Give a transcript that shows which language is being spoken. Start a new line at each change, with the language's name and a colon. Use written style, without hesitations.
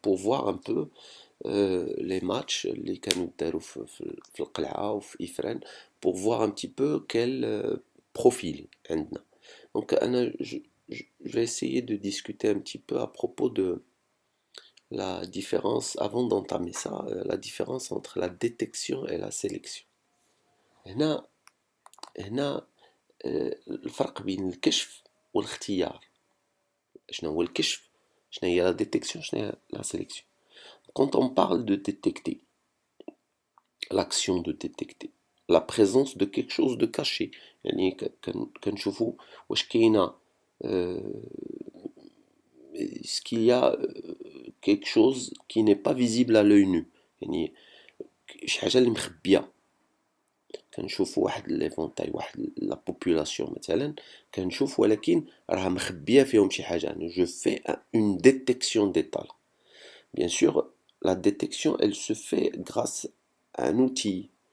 French: Pour voir un peu les matchs
Arabic: اللي كانوا داروا في القلعة وفي إفران,
French: pour voir un petit peu quel profil عندنا. Donc je vais essayer de discuter un petit peu à propos de la différence, avant d'entamer ça, la différence entre la détection et la sélection.
Arabic: هنا الفرق بين الكشف والاختيار. شنو هو الكشف؟ شنو هي
French: la détection؟
Arabic: شنو هي
French: la sélection؟ Quand on parle de détecter, l'action de détecter, la présence de quelque chose de caché,
Arabic: يعني كنشوفوا واش كاينه
French: est-ce qu'il y a quelque chose qui n'est pas visible à l'œil nu,
Arabic: يعني شي حاجه اللي مخبيه. كنشوفوا واحد ليفونتاي واحد لا بوبولاسيون مثلا كنشوف ولكن راه مخبيه فيهم شي حاجه.
French: يعني je fais une détection des talents. Bien sûr la détection elle se fait grâce à un outil.